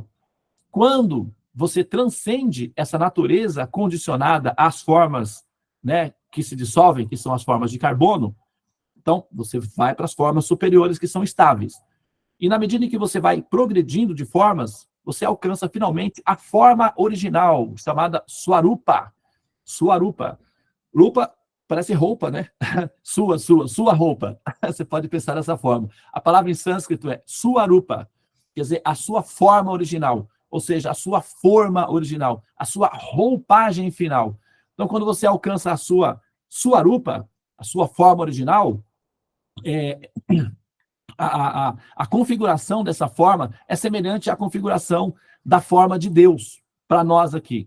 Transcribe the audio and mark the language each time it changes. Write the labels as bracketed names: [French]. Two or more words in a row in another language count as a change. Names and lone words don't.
[Portuguese] Quando você transcende essa natureza condicionada às formas, né, que se dissolvem, que são as formas de carbono, então você vai para as formas superiores que são estáveis. E na medida em que você vai progredindo de formas, você alcança finalmente a forma original, chamada Swarupa. Swarupa. Rupa parece roupa, né? Sua roupa. Você pode pensar dessa forma. A palavra em sânscrito é Swarupa, quer dizer, a sua forma original, ou seja, a sua forma original, a sua roupagem final. Então, quando você alcança a sua Swarupa, a sua forma original, a configuração dessa forma é semelhante à configuração da forma de Deus, para nós aqui.